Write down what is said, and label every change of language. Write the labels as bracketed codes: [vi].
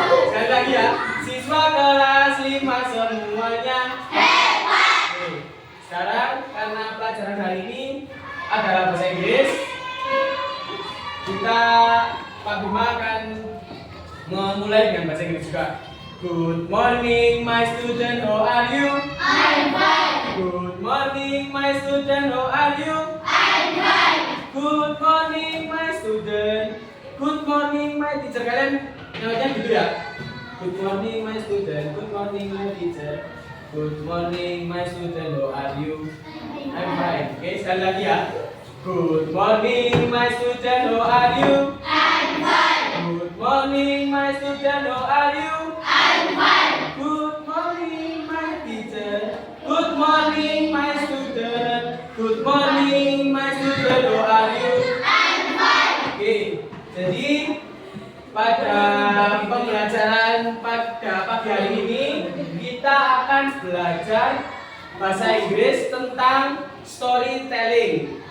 [id] Sekali lagi ya, siswa kelas 5 semuanya Hebat. Oke. Sekarang karena pelajaran hari ini adalah bahasa Inggris, kita Pak Bima akan memulai dengan bahasa Inggris juga. [en] Good morning my student, how are you? I'm fine. Good morning my student, how are you? I'm fine. Good morning my student. Good morning my teacher. [id] Kalian namanya gitu ya? [en] Good morning my student. Good morning my teacher. Good morning my student, how are you? I'm fine. [id] Oke, sekali lagi ya. [en] Good morning my student, how are you? I'm fine. Good morning my student, how are you? I'm fine. Good morning my teacher. Good morning my student. Good morning my student, how are you? I'm fine. [id] Oke, jadi pada pembelajaran pada pagi hari ini kita akan belajar bahasa Inggris tentang storytelling.